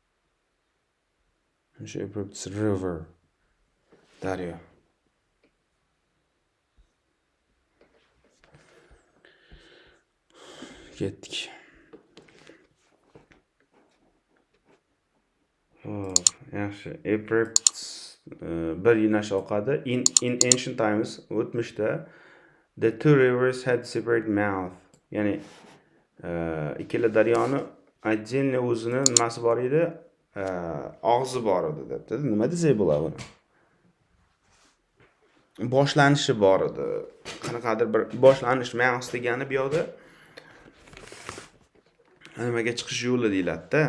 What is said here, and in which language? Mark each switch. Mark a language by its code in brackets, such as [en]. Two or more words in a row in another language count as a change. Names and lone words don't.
[uz] Shu Euphrates River daryo. Ketdik. Yaxshi. Euphrates bir yo'nalish oqadi. [en] In ancient times, o'tmishda the two rivers had separate mouth. [uz] Ya'ni ikkala daryoni отдельно o'zini nimasi bor edi, og'zi bor edi debdi. Nima desak bo'ladi buni? Boshlanishi bor edi. Qanaqadir bir boshlanish mouth degani bu yoqda nimaga chiqish yo'li deyiladi-da.